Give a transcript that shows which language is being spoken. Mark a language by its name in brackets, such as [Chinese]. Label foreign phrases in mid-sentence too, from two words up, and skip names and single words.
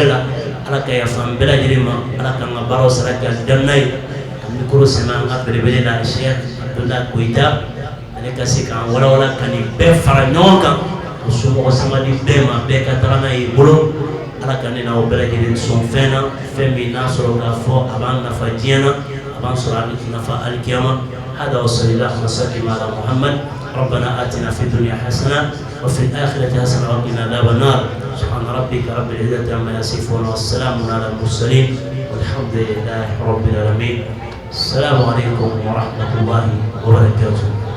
[Bambara] la ala ka yafa an bɛɛ lajɛlen ma ala k'an ka baaraw sara kɛ alijanna ye ka mikoro sɛmɛ an ka belebele la Cheikh Abdoulaye Koyita ale ka se k'an walawala ka nin bɛɛ fara ɲɔgɔn kan o somɔgɔ sama di bɛɛ ma bɛɛ ka taga n'a ye bolo ala ka ne n'aw bɛɛ lajɛlen sɔn fɛn na fɛn min n'a sɔrɔ k'a fɔ a b'an nafa diɲɛ na a b'an sɔrɔ a bɛ nafa alikiyama [Arabic] هذا وصلى الله وسلم على محمد ربنا آتنا في الدنيا حسنة وفي الآخرة حسنة وقنا عذاب النار سبحان ربك رب العزة عما يصفون والسلام على المرسلين والحمد لله رب العالمين السلام عليكم ورحمة الله وبركاته